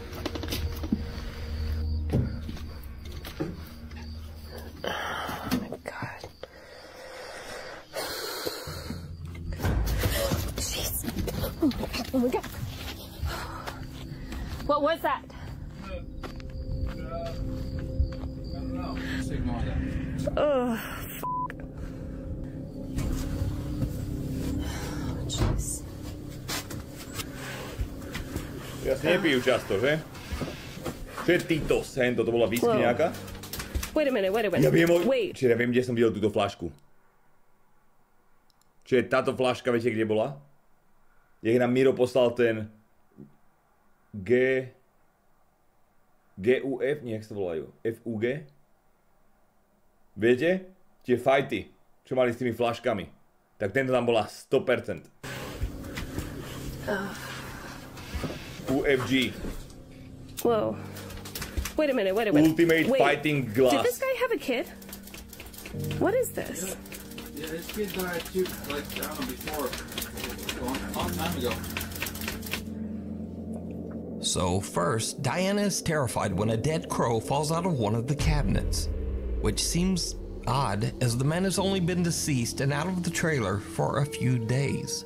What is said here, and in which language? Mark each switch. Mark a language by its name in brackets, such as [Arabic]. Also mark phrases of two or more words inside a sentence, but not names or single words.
[English] Oh my god. What was that? I don't know. Just ignore that. Oh, jeez. [Slovak] Ja si nepijú často, že? Čo je Titos? Hento, to bola whisky nejaká? [English] Wait a minute, wait a minute. [Slovak] Ja viem, [English] Wait. [Slovak] čiže ja viem, kde som videl túto fľašku. Čiže táto fľaška, viete, kde bola? Jak nám Miro poslal ten GUF, nie, jak sa volajú? FUG? Viete? Tie fighty, čo mali s tými fľaškami. Tak tento tam bola 100%. UFG. [English] Whoa. Wait a minute, wait a minute. Ultimate Fighting Glass. Did this guy have a kid? What is this? Yeah, this kid died too, like, I don't know, before. A long time ago. So first, Diana is terrified when a dead crow falls out of one of the cabinets, which seems odd as the man has only been deceased and out of the trailer for a few days.